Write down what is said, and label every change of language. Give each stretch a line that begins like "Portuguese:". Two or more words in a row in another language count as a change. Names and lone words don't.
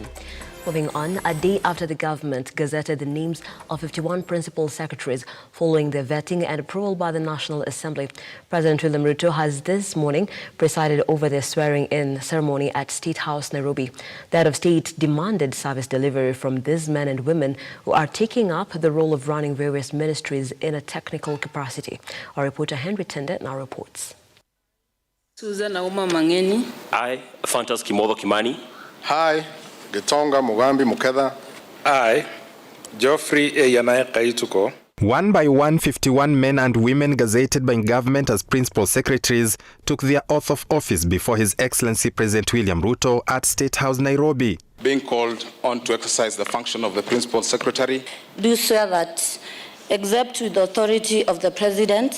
English: Moving on, a day after the government gazetted the names of 51 principal secretaries following their vetting and approval by the National Assembly, President William Ruto has this morning presided over their swearing-in ceremony at State House, Nairobi. The head of state demanded service delivery from these men and women who are taking up the role of running various ministries in a technical capacity. Our reporter Henry Tende now reports. Susan Auma Mangeni. I, Fantas Kimodo Kimani. Hi, Gitonga Mugambi Mukeda. I, Geoffrey Eyanae Kaituko. One by one, 51 men and women gazetted by government as principal secretaries took their oath of office before His Excellency President William Ruto at State House, Nairobi. Being called on to exercise the function of the principal secretary. Do swear that, except with the authority of the President,